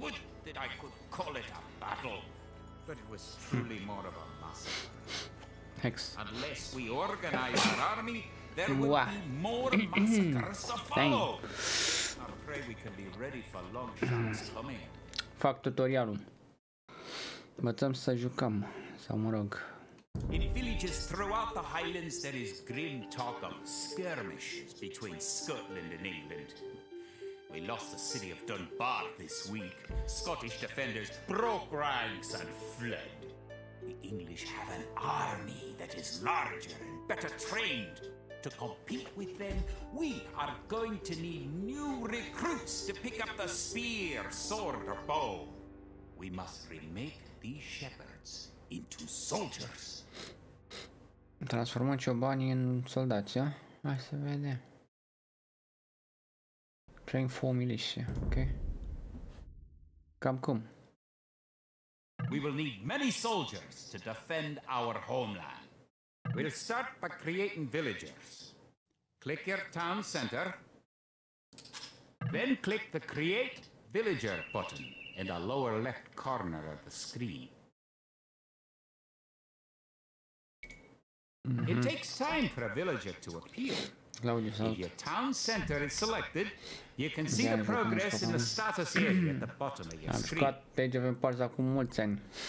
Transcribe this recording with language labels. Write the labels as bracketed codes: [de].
[en] Would that I could call it a battle, but it was truly more of a massacre. Hex. Unless we organize our army, there will be more massacres to follow. I pray we can be ready for Longshanks coming. [ro] Fac tutorialul. Învățăm să jucăm. Sau mă rog, [en] In villages throughout the Highlands, there is grim talk of skirmishes between Scotland and England. We lost the city of Dunbar this week. Scottish defenders broke ranks and fled. The English have an army that is larger and better trained. To compete with them, we are going to need new recruits to pick up the spear, sword, or bow. We must remake these shepherds into soldiers. [ro] Transformăm ciobanii în soldați, a? Hai să vedem. [en] Train 4 militia, ok. [ro] Cam cum? [en] We will need many soldiers to defend our homeland. We'll start by creating villagers. Click your town center. Then click the Create Villager button in the lower left corner of the screen. It takes time for a villager to appear. If your town center is selected, you can see the progress in the status area at the bottom of your screen. [ro] Am jucat pe Age of Empires acum mulți ani.